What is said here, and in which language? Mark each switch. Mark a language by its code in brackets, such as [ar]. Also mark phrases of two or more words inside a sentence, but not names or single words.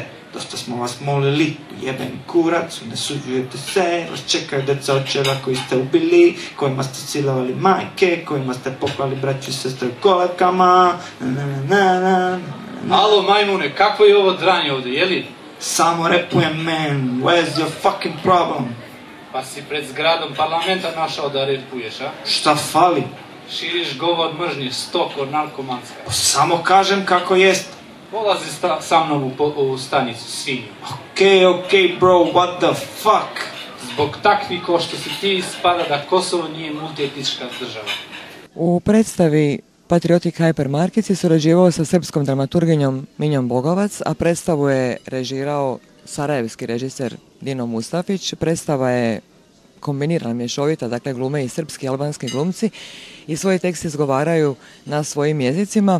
[sr] Dosta smo vas molili, jebeni kurac, ne suđujete se, vas čekaju deca očeva koji ste ubili, kojima ste silovali majke, kojima ste poklali braću i sestre u kolevkama, Alo, majmune, kako je ovo dranje ovdje, jeli? Samo repujem, [en] man, where's your fucking problem? [sr] Pa si pred zgradom parlamenta našao da repuješ, a? Šta fali? Širiš govor mržnje, stoko, narkomanska. Samo kažem kako jest. Polazi sa mnom u stanicu, svinju. [en] Ok, bro, what the fuck? [sr] Zbog takvi ko što si ti ispada da Kosovo nije multietnička država. [hr] U predstavi Patriotic Hypermarket je surađivao sa srpskom dramaturginjom Minjom Bogovac, a predstavu je režirao sarajevski režiser Dino Mustafić. Predstava je kombinirana, mješovita, dakle glume i srpski i albanski glumci i svoj tekst izgovaraju na svojim jezicima.